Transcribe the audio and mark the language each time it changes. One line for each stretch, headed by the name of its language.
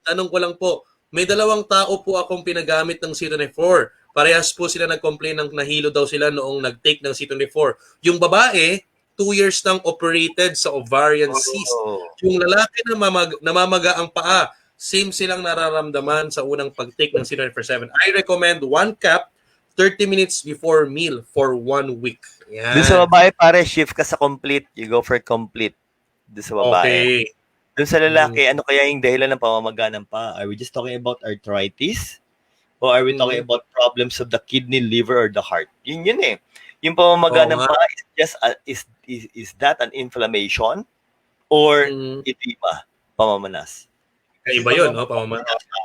Filipino: Tanong ko lang po, may 2 tao po akong pinagamit ng C24. Parehas po sila nag-complain ng nahilo daw sila noong nag-take ng C24. Yung babae, 2 years nang operated sa ovarian cyst. Yung lalaki na namamaga ang paa, same silang nararamdaman sa unang pag-take ng C24/7.
English: I recommend 1 cap 30 minutes before meal for 1 week.
Filipino: Yan. Doon sa babae, pare, shift ka sa complete.
English: You go for complete.
Filipino: Doon sa babae.
English: Okay.
Filipino: Doon sa lalaki, ano kaya yung dahilan ng pamamaga ng paa?
English: Are we just talking about arthritis? Or are we talking about problems of the kidney, liver, or the heart?
Filipino: Yun eh. Yung pamamaga ng paa
English: is just is that an inflammation or edema,
Filipino: pamamanas? Iba yun, pamamanas.